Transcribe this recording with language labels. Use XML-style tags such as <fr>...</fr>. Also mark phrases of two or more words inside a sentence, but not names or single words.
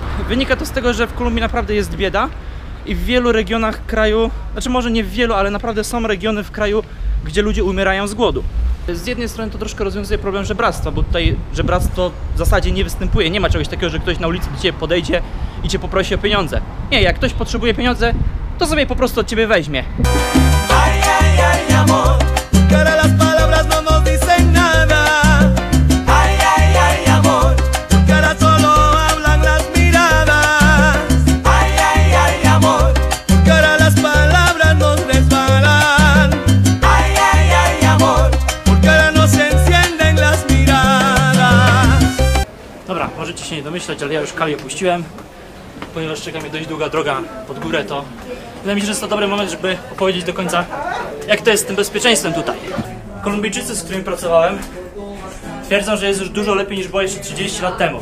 <pl>Wynika to z tego, że w Kolumbii naprawdę jest bieda i w wielu regionach kraju, znaczy może nie w wielu, ale naprawdę są regiony w kraju, gdzie ludzie umierają z głodu. Z jednej strony to troszkę rozwiązuje problem żebractwa, bo tutaj żebractwo w zasadzie nie występuje. Nie ma czegoś takiego, że ktoś na ulicy do ciebie podejdzie i cię poprosi o pieniądze. Nie, jak ktoś potrzebuje pieniądze, to sobie po prostu od ciebie weźmie.</pl> <es>Ay, ay, ay, amor. Cara las palabras no nos dicen nada. Ay, ay, ay, amor. Cara solo hablan las miradas. Ay, ay, ay, amor. Cara las palabras nos resbalan. Ay, ay, ay, amor. Cara nos encienden las miradas.</es> <pl>Dobra, możecie się nie domyślać, ale ja już Kali opuściłem. Ponieważ czeka mnie dość długa droga pod górę, to wydaje mi się, że jest to dobry moment, żeby opowiedzieć do końca, jak to jest z tym bezpieczeństwem tutaj. Kolumbijczycy, z którymi pracowałem, twierdzą, że jest już dużo lepiej niż było jeszcze 30 lat temu.</pl>